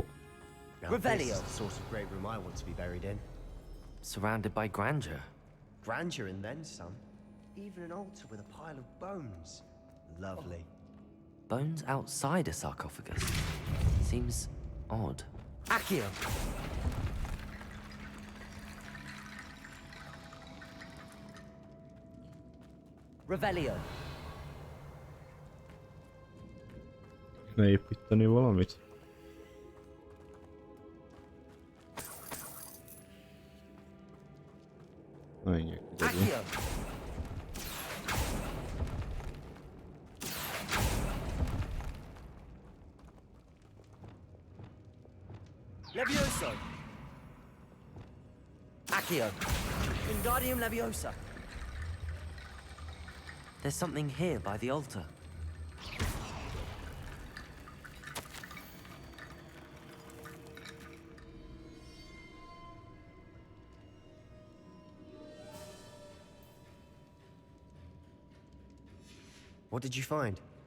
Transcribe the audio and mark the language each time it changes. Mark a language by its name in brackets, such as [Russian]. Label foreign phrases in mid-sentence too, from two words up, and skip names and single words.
[English] Now, this is the sort of great room I want to be buried in. Surrounded by grandeur. Grandeur and then some. Even an altar with a pile of bones. Lovely. Bones outside a sarcophagus. Seems odd. Accio. Revelio. [Hungarian] Ne építeni valamit? Menjek ide. [English] Accio. Levioso. Accio. Wingardium Leviosa. There's something here by the altar. What did you find?